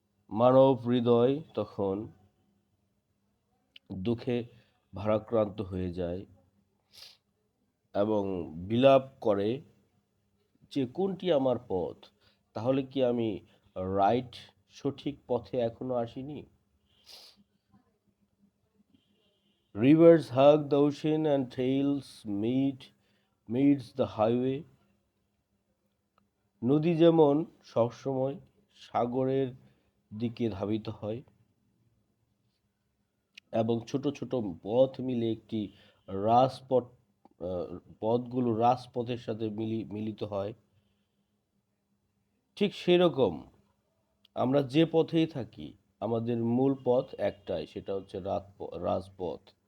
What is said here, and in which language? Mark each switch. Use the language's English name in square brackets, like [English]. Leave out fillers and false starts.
[Bangla] মানব হৃদয় তখন দুঃখে ভারাক্রান্ত হয়ে যায় এবং বিলাপ করে যে কোনটি আমার পথ? তাহলে কি আমি রাইট, সঠিক পথে এখনো আসিনি? [English] Rivers hug the ocean and trails meets the highway. [Bangla] নদী যেমন সবসময় সাগরের দিকে ধাবিত হয় এবং ছোট ছোট পথ মিলে একটি রাজপথ, আহ, পথগুলো রাজপথের সাথে মিলিত হয়, ঠিক সেরকম আমরা যে পথেই থাকি আমাদের মূল পথ একটাই, সেটা হচ্ছে রাজপথ।